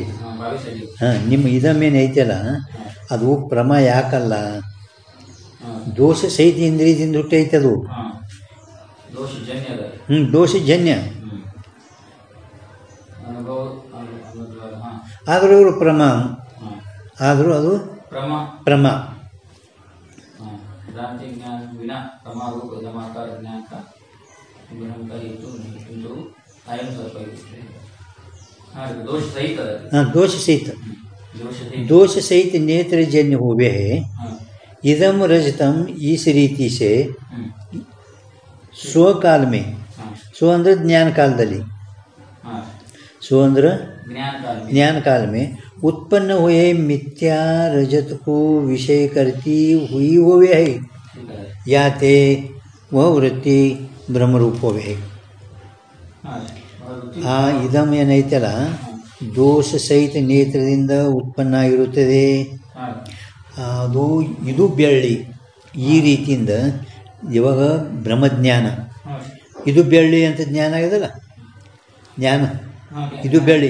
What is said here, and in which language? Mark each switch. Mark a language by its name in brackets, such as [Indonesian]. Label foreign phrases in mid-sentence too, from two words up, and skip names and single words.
[Kannada] ಹಾಂ, ನಿಮ್ಮ ಇದಮೇನು ಐತಲ್ಲ ಅದು ಪ್ರಮ ಯಾಕಲ್ಲ? ದೋಷ ಸಹಿತ ಇಂದ್ರಿಯದಿಂದ ಹುಟ್ಟೈತದು. ದೋಷಜನ್ಯ. ಆದರೂ ಅವರು ಪ್ರಮ, ಆದರೂ ಅದು ಪ್ರಮ. [Hindi] दोष सहित नेत्र जन्य होवे है इदम रजतम इस रीति से स्वकाल में स्व अंदर ज्ञान कालದಲ್ಲಿ स्व अंदर ज्ञान काल में उत्पन्न हुए मिथ्या रजत को विषय करती हुई होवे है या ते वह वृत्ति ब्रह्मरूप होवे है. [Kannada] ಆ ಇದಮ್ ಏನೈತಲ್ಲ ದೋಷ ಸಹಿತ ನೇತ್ರದಿಂದ ಉತ್ಪನ್ನ ಆಗಿರುತ್ತದೆ. ಅದು ಇದು ಬೆಳ್ಳಿ. ಈ ರೀತಿಯಿಂದ ಇವಾಗ ಬ್ರಹ್ಮಜ್ಞಾನ ಇದು ಬೆಳ್ಳಿ ಅಂತ ಜ್ಞಾನ ಆಗ್ಯದಲ್ಲ, ಜ್ಞಾನ ಇದು ಬೆಳ್ಳಿ.